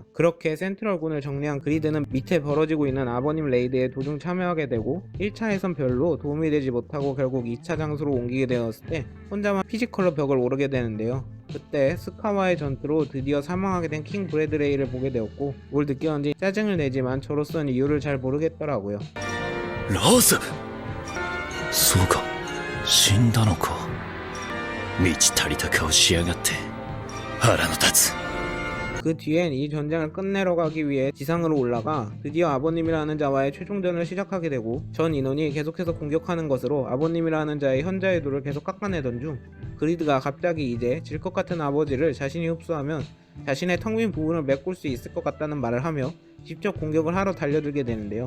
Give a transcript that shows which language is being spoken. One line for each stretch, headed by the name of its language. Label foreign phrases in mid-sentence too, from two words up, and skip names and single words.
Korean: 그렇게 센트럴군을 정리한 그리드는 밑에 벌어지고 있는 아버님 레이드에 도중 참여하게 되고 1차에선 별로 도움이 되지 못하고 결국 2차 장소로 옮기게 되었을 때 혼자만 피지컬로 벽을 오르게 되는데요. 그때 스카와의 전투로 드디어 사망하게 된 킹 브래드레이를 보게 되었고 뭘 느꼈는지 짜증을 내지만 저로서는 이유를 잘 모르겠더라고요.
Japanese: ラースそうか死んだのか満ち足りた顔しやがって腹の立つ
Korean: 그 뒤엔 이 전쟁을 끝내러 가기 위해 지상으로 올라가 드디어 아버님이라는 자와의 최종전을 시작하게 되고 전 인원이 계속해서 공격하는 것으로 아버님이라는 자의 현자의 돌을 계속 깎아내던 중 그리드가 갑자기 이제 질 것 같은 아버지를 자신이 흡수하면 자신의 텅 빈 부분을 메꿀 수 있을 것 같다는 말을 하며 직접 공격을 하러 달려들게 되는데요.